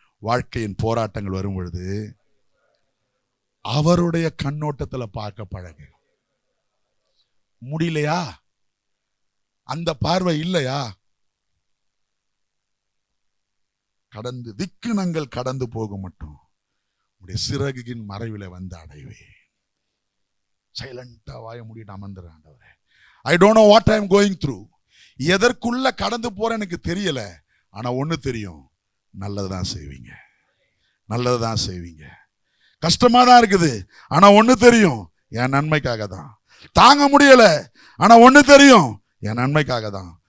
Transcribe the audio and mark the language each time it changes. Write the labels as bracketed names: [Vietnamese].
[Tamil] வாழ்க்கையின் போராட்டங்கள் வரும் பொழுது அவருடைய கண்ணோட்டத்துல பார்க்க பழகு. முடியலையா? அந்த பார்வை இல்லையா? கடந்து விக்கினங்கள் கடந்து போக மட்டும் உடைய சிறகின் மறைவில வந்து அடைவே. சைலண்டா வாய மூடிட்டு அமர்ந்துறேன். ஆண்டவரே, [English] I don't know what I am going through. [Tamil] எதற்குள்ள கடந்து போற எனக்கு தெரியல, ஆனா ஒண்ணு தெரியும், நல்லதுதான் செய்வீங்க, நல்லதுதான் செய்வீங்க. கஷ்டமா தான் இருக்குது, ஆனா ஒண்ணு தெரியும், என் நன்மைக்காக தான். தாங்க முடியல, ஆனா ஒண்ணு தெரியும், என் நன்மைக்காக தான்.